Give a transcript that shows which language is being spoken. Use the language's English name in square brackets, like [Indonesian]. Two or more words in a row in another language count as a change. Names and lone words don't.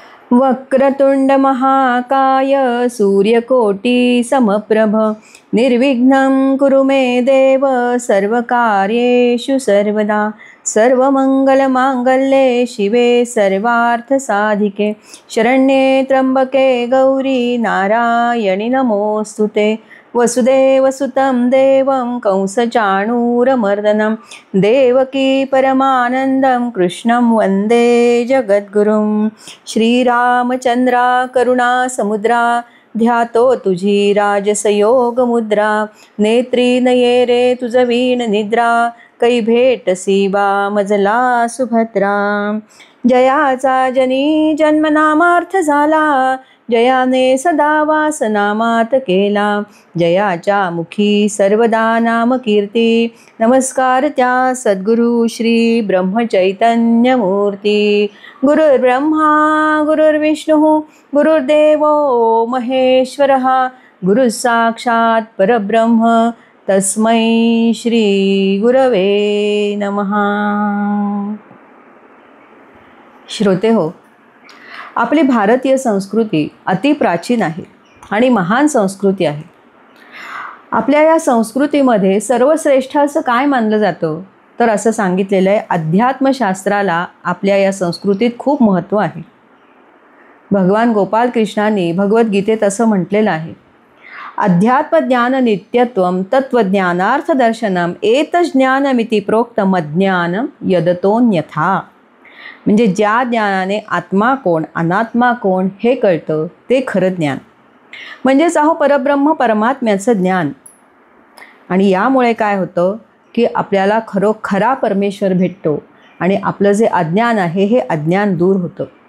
[Sanskrit] वक्रतुंड महाकाय सूर्यकोटी समप्रभ निर्विघ्नं कुरु मे देव सर्वकार्येषु सर्वदा सर्वमंगलमांगल्ये शिवे सर्वार्थसाधिके शरण्ये त्र्यंबके गौरी नारायणि नमोस्तुते वसुदेवसुतं देवं कंसचाणूरमर्दनं देवकी परमानन्दं कृष्णं वन्दे जगद्गुरुं [Marathi] श्रीरामचन्द्रा करुणासमुद्रा ध्यातो तुझी राजसयोगमुद्रा नेत्री नये रे तुझ वीण निद्रा कै भेटसी बा मजला सुभद्रा जयाचा जनी जन्मनामार्थ झाला जयाने सदा वासनामात केला जयाच्या मुखी सर्वदा नाम कीर्ती नमस्कार त्या सद्गुरु श्री ब्रह्मचैतन्य मूर्ती [Sanskrit] गुरुर्ब्रह्मा गुरुर्विष्णुः गुरुर्देवो महेश्वरः गुरु साक्षात परब्रह्म तस्मै श्री गुरवे नमः। [Marathi] श्रोते हो, आपली भारतीय संस्कृती अति प्राचीन आहे आणि महान संस्कृती आहे। आपल्या या संस्कृतीमध्ये सर्वश्रेष्ठ असं काय मानलं जातं तर असं सांगितलेलं आहे, अध्यात्मशास्त्राला आपल्या या संस्कृतीत खूप महत्त्व आहे। भगवान गोपाल कृष्णांनी भगवद्गीतेत असं म्हटलेलं आहे, [Sanskrit] अध्यात्मज्ञान नित्यत्वं तत्त्वज्ञानार्थदर्शनम एतज्ज्ञानमिति प्रोक्तम अज्ञानम यदतोऽन्यथा। [Marathi] म्हणजे ज्या ज्ञानाने आत्मा कोण अनात्मा कोण हे कळतं ते खरं ज्ञान, म्हणजेच परब्रह्म परमात्म्याचं ज्ञान। आणि यामुळे काय होतं की आपल्याला खरा परमेश्वर भेटतो आणि आपलं जे अज्ञान आहे हे अज्ञान दूर होतं।